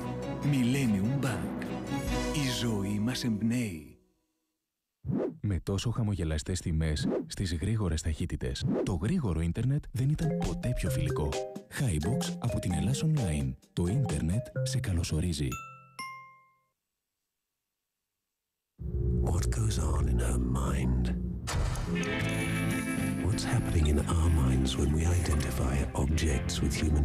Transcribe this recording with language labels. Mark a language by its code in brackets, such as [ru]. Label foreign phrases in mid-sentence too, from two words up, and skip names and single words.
[el] Millennium Bank. Η ζωή μας εμπνέει. Με τόσο χαμογελαστές τιμές στις γρήγορες ταχύτητες, το γρήγορο ίντερνετ δεν ήταν ποτέ πιο φιλικό. Highbox από την Ελλάς Online. Το ίντερνετ σε καλωσορίζει. [en] What goes on in her mind? What's happening in our minds when we identify objects with human